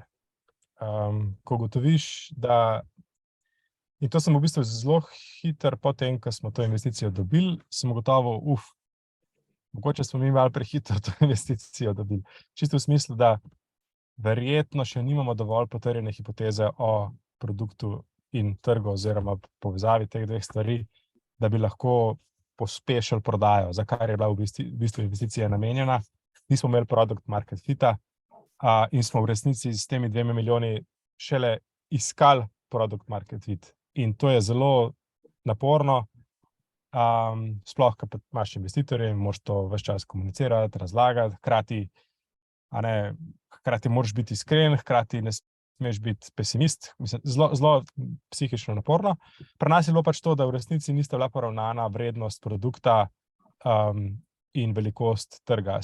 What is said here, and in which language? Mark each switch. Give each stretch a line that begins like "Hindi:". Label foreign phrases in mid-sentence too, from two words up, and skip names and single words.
Slovenian: Ko ugotoviš, da in to sem v bistvu zelo hiter potem, ko smo to investicijo dobili, sem ugotovil, mogoče smo mi malo prehitro to investicijo dobili. Čisto v smislu, da verjetno še nimamo dovolj potrjene hipoteze o produktu in trgu oziroma povezavi teh dveh stvari, da bi lahko pospešili prodajo, za kar je bila v bistvu investicija namenjena. Nismo imeli
English: product market
Slovenian: fita in smo v resnici s temi 2 milijoni šele iskali
English: product market fit.
Slovenian: In to je zelo naporno, sploh, ko imaš investitorje in moraš to ves čas komunicirati, razlagati, hkrati moraš biti iskren, hkrati ne smeš biti pesimist, mislim, zelo psihično naporno. Pri nas je bilo pač to, da v resnici nista bila poravnana vrednost produkta in velikost trga.